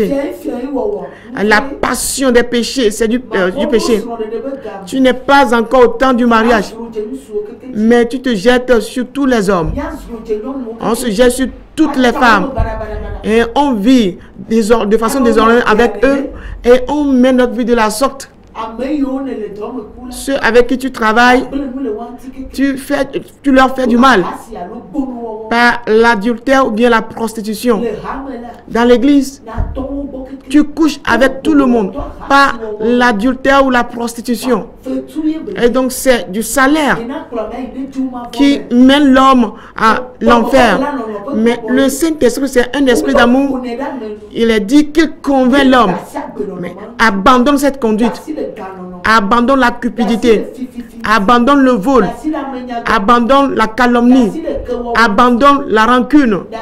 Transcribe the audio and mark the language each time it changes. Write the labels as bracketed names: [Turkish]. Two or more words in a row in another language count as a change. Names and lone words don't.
[Ewe] fiafiai wɔwɔ [French] La passion des péchés, c'est du péché. [Ewe] srɔ̃ ɖeɖe be game [French] Tu n'es pas encore au temps du mariage, [Ewe] azro dze ŋutsuwo keke dzi [French] mais tu te jettes sur tous les hommes. [Ewe] míazro dze nyɔnuwo [French] On se jette sur toutes les femmes. Et on vit de façon désordonnée avec eux. Et on met notre vie de la sorte. [Ewe] ame yiwo ne le dɔ me ku la [French] Ceux avec qui tu travailles, [Ewe] kple nu le wa ŋuti keke [French] tu leur fais du mal [Ewe] asi alo gbonuwɔwɔ [French] par l'adultère ou bien la prostitution. [Ewe] le hame la [French] Dans l'église, [Ewe] na tɔwo gbɔ keke [French] tu couches avec tout le monde par l'adultère ou la prostitution. [Ewe] fetu ye be [French] Et donc c'est du salaire [Ewe] ena kplɔ me yi ɖe dzomavɔ [French] qui mène l'homme à l'enfer. Mais le Saint-Esprit, c'est un esprit d'amour. Il est dit qu'il convainc l'homme. Mais abandonne cette conduite. Abandonne la cupidité. Abandonne le vol. Abandonne la calomnie. Abandonne la rancune.